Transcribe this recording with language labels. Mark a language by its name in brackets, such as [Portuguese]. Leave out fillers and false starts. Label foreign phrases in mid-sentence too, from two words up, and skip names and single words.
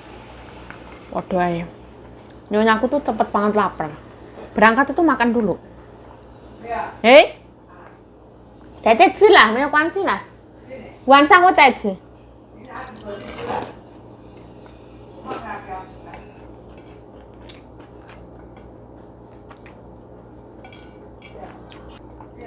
[Indonesian] Waduh ya. Nyonyaku tuh cepet banget lapar. berangkat itu makan dulu. [Chinese] 没有，哎，再吃啦，没有关系啦。晚上我再吃。你拿手机出来，我看看标，来，没有，